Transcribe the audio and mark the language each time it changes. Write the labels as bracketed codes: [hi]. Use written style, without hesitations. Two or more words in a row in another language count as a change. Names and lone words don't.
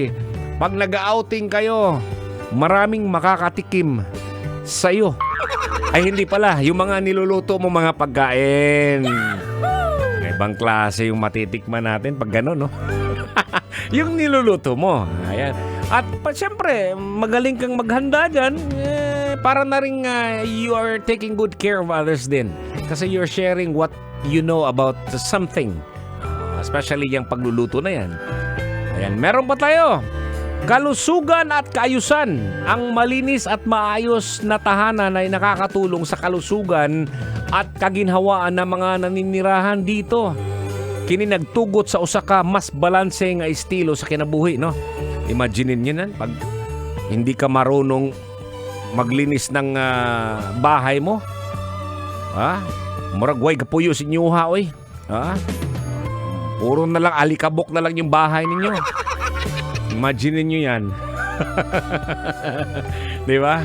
[tl] Pag nag-outing kayo, maraming makakatikim sa'yo. Ay hindi pala, yung mga niluluto mo mga pagkain. Ibang klase yung matitikman natin pag gano'n, no? Yung niluluto mo. Ayan. At siyempre, magaling kang maghanda dyan, para na rin [en] you are taking good care of others [tl] din. [en] Kasi you're sharing what you know about something. [tl] Especially yung pagluluto na yan. Ayan, meron pa tayo. Kalusugan at kaayusan. Ang malinis at maayos na tahanan ay nakakatulong sa kalusugan at kaginhawaan ng mga naninirahan dito. [ceb] Kini nagtugot sa usa ka mas balanse nga estilo sa kinabuhi, no? [tl] Imagine niyo nan pag hindi ka marunong maglinis ng bahay mo. [ceb] Murag way kapuyo si inyuha, oy. [tl] Puro na lang alikabok na lang yung bahay ninyo. Imagine niyo yan. Di ba?